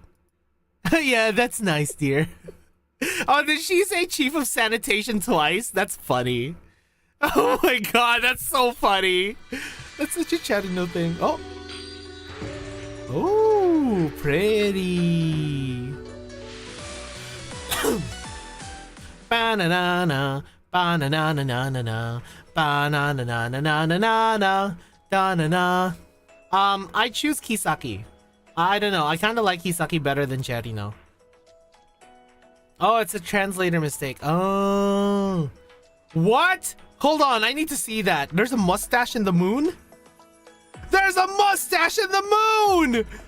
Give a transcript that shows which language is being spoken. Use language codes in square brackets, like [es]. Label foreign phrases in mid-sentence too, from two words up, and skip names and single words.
[en] Yeah, that's nice, dear. Oh, did she say Chief of Sanitation twice? That's funny. Oh my god, that's so funny. That's such a Cherino thing. Oh. Oh, pretty. Ba-na-na-na. Ba-na-na-na-na-na-na. Ba-na-na-na-na-na-na-na. Da-na-na. I choose Kisaki. I don't know. I kind of like Kisaki better than Cherino. Oh, it's a translator mistake. Oh. What? Hold on, I need to see that. There's a mustache in the moon? There's a mustache in the moon!